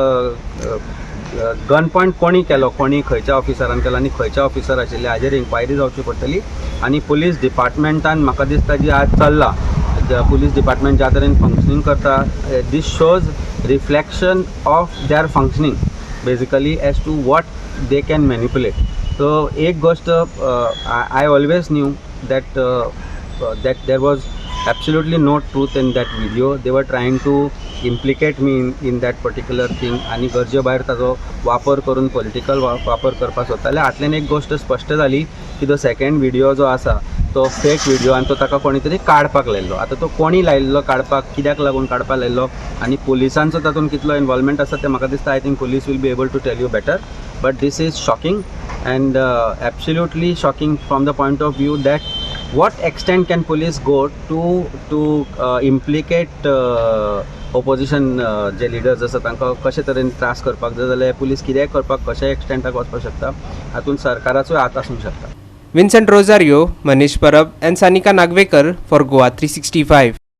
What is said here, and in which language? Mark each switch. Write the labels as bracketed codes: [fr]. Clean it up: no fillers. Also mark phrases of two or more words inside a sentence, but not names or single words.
[en] gun point [kok] कोणी केलो कोणी खंयच्या ऑफिसरान केलो आनी खंयच्या ऑफिसर आशिल्ले हाजेर इन्क्वायरी जावची पडटली आनी पुलीस डिपार्टमेंटान म्हाका दिसता जी आज चल्ला [en] police department [kok] ज्या तरेन फंक्शनींग करता [en] this shows reflection of their functioning basically as to what they can manipulate so [kok] एक गोष्ट [en] I always knew that there was absolutely no truth in that video. They were trying to implicate me in that particular thing [kok] आणि गरजे भायर ताजो वापर करून पॉलिटिकल वापर करपाक सोदताले हातल्यान एक गोष्ट स्पश्ट जाली की तो सेकंड व्हिडिओ जो आसा तो [en] fake video [kok] आनी तो ताका कोणी तरी काडपाक लायल्लो आतां तो कोणी लायल्लो काडपाक कित्याक लागून काडपाक लायल्लो आनी पुलिसांचो तातूंत कितलो इन्वॉल्वमेंट आसा तें म्हाका दिसता [en] I think police will be able to tell you better but this is shocking and absolutely shocking from the point of view that what extent can police go to implicate opposition [kok] जे लिडर्स आसा तांकां कशे तरेन त्रास करपाक जाय जाल्यार पुलीस कितेंय करपाक कशा एक्सटेंटाक वचपाक शकता हातूंत सरकाराचोय हात आसूंक शकता. [en] Vincent Rosario, Manish Parab and Sanika Nagvekar for Goa 365.